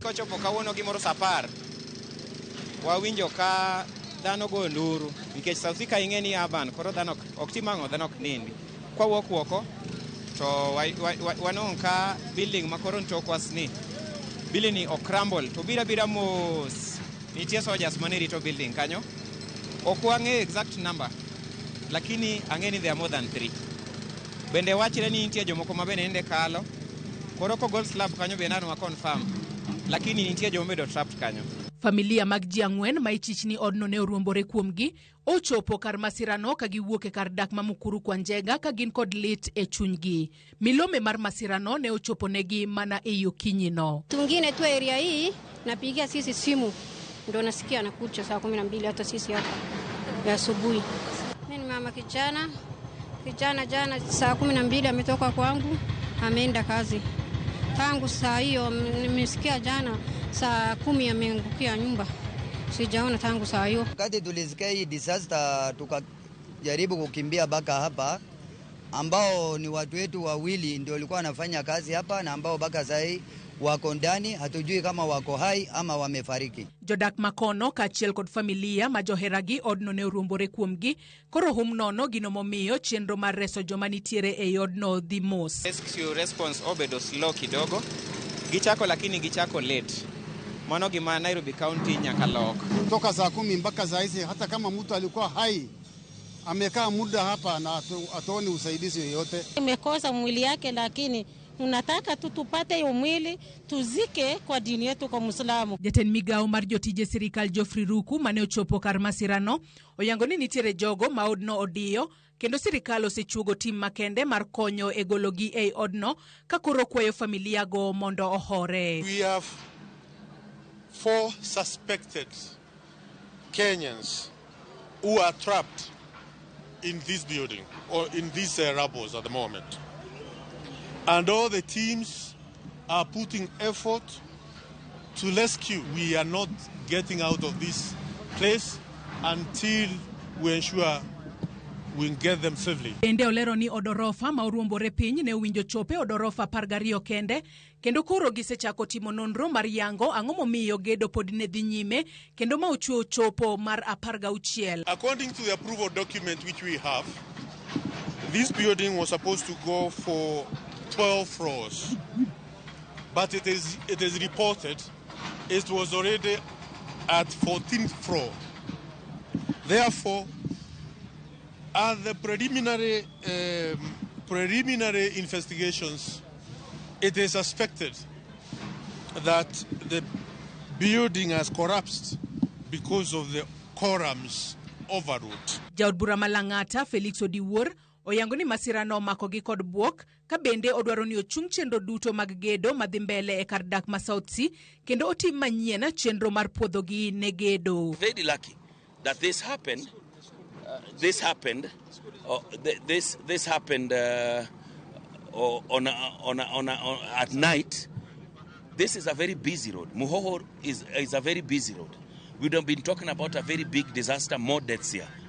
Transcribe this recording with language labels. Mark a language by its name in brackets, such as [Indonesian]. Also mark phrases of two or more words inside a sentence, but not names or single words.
[Luo (Kenya and Tanzania)] Kochopo kawuono gimoro sa 10, wawinjo ka dhano go nduru nikech South Sea ka ing'eni aban koro dhano ok timang'o, dhano ok nindi. Kwa wuok woko to wanong ka building makoro ntokwas ni building ni okrumble to bira mos nitie soldiers mane rito building kanyo. Ok wang'e [English] exact number [Luo (Kenya and Tanzania)] lakini ang'eni [English] there are more than 3. [Luo (Kenya and Tanzania)] Bende wachre ni nitie jomoko ma bende nende kalo koro ko [English] gold slab [Luo (Kenya and Tanzania)] kanyo be nano confirm lakini nitie jomo bedo trapped kanyo. Familia mag ji ang'wen ma ichichni odno ne oruombore kuomgi ochopo kar masirano ka giwuok e kar dak ma Mukuru kwa Njega ka gin kod lit e chunygi. Milome mar masirano ne ochopo negi mana e okinyi no. [Swahili] Tungine tu area hii napigia sisi simu ndo nasikia anakuja saa 12 hata sisi hapa ya asubuhi. Mimi mama kijana jana saa 12 ametoka kwangu ameenda kazi. Tangu saa hiyo nimesikia jana saa 10 ameangukia nyumba. Sijaona tangu saa hiyo. Wakati tulisikia hii disaster tukajaribu kukimbia baka hapa, ambao ni watu wetu wawili ndio walikuwa wanafanya kazi hapa na ambao baka sai wako ndani, hatujui kama wako hai ama wamefariki. [Luo (Kenya and Tanzania)] Jodak makono kachiel kod familia ma joheragi odno ne oruombore kuomgi koro hum nono gino momiyo chenro mar reso joma nitiere e odno dhi mos. [English] Rescue response [Luo (Kenya and Tanzania)] obedo slow kidogo. Gichako lakini gichako late. Mano gima Nairobi County nyaka lok. [Swahili] Toka saa 10 mpaka saa hizi hata kama mtu alikuwa hai amekaa muda hapa na atuoni usaidizi yoyote. Imekosa mwili yake lakini unataka tu tupate hiyo mwili tuzike kwa dini yetu kwa Muislamu. [Luo (Kenya and Tanzania)] Jatend migao mar jotije sirikal Geoffrey Ruku mane ochopo kar masirano oyango ni nitiere jogo ma odno odiyo kendo sirikal osechuogo tim makende mar konyo e gologi e odno ka koro kwayo familia go mondo ohore. [English] We have 4 suspected Kenyans who are trapped in this building or in these rubbles at the moment. And all the teams are putting effort to rescue. We are not getting out of this place until we ensure we get them safely. [Luo (Kenya and Tanzania)] Ende olero ni od orofa ma oruombore piny ne owinjo chope od orofa 12 kende kendo koro gisechako timo nonro mar yango ang'o momiyo gedo pod ne dhi nyime kendo ma ochuo chopo mar 16. [English] According to the approval document which we have, this building was supposed to go for 12 floors, but it is reported it was already at 14th floor. Therefore, at the preliminary investigations, it is suspected that the building has collapsed because of the columns overload. [Luo (Kenya and Tanzania)] Jaod bura malang'ata Felix Odiwuor oyango ni masirano mako gi kod buok ka bende odwaro ni ochung chenro duto mag gedo madhi mbele e kar dak ma South Sea kendo otim manyien chenro mar puodho gi ne gedo. [English] Very lucky that this happened. This happened at night. This is a very busy road. Muhoho is a very busy road. We don't been talking about a very big disaster, more deaths here.